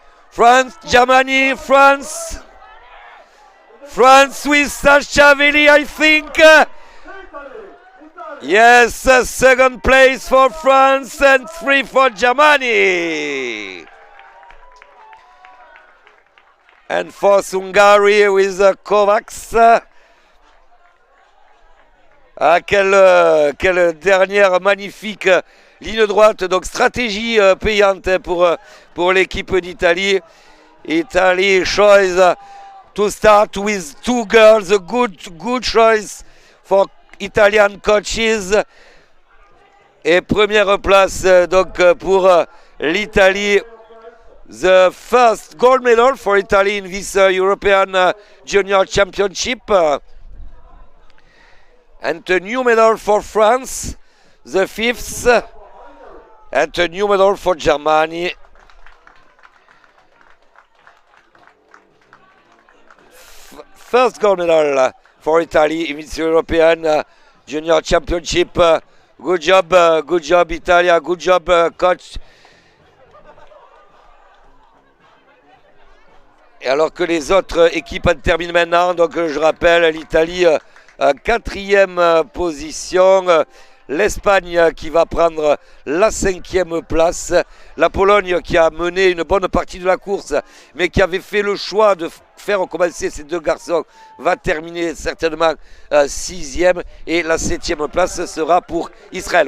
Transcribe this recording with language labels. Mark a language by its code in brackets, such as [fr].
[en] France, Germany, France. France with Sasha Vili, I think. Yes, second place for France and 3 for Germany. And for Hungary with Kovacs. [fr] Ah, quelle dernière magnifique ligne droite. Donc stratégie payante pour l'équipe d'Italie. [en] Italy choice to start with 2 girls. A good choice for Italian coaches. [fr] Et première place donc pour l'Italie. [en] The first gold medal for Italy in this European Junior Championship. And a new medal for France, the 5th. And a new medal for Germany. First gold medal for Italy in this European Junior Championship. Good job Italia, good job coach. [fr] Et alors que les autres équipes terminent maintenant, donc je rappelle l'Italie 4e position, l'Espagne qui va prendre la 5e place, la Pologne qui a mené une bonne partie de la course mais qui avait fait le choix de faire recommencer ces 2 garçons va terminer certainement 6e et la 7e place sera pour Israël.